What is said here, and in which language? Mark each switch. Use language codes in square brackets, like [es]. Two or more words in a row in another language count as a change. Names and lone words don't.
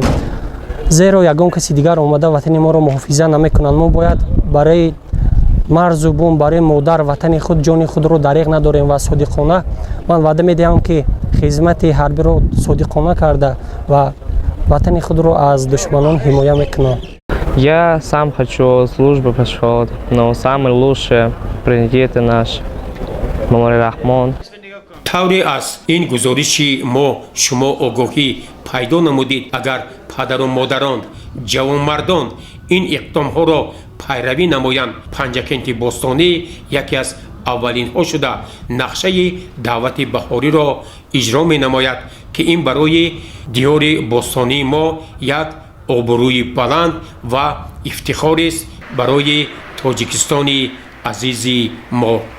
[tg] زیرا یگان کسی دیگر آمده وطن ما را محافظت نمیکنند. ما باید برای مرز و بوم برای مادر وطن خود جان خود را دریغ نداریم و صادقانه من وعده میدهم که خدمت حربی را صادقانه کرده و وطن خود را از دشمنان حمایت میکنم. [ru] Я сам хочу службу пошел, но самый лучший президент наш Эмомали Раҳмон. [tg] тавре аз ин гузориши мо шумо огоҳӣ пайдо намудед. агар падару модарон ҷавонмардон ин иқдомҳоро пайравӣ намоянд, Панҷакенти бостонӣ яке аз аввалинҳо шуда нақшаи даъвати баҳориро иҷро менамояд ки ин барои диёри бостонии мо як обрӯи баланд ва ифтихорест барои тоҷикистони азизи мо.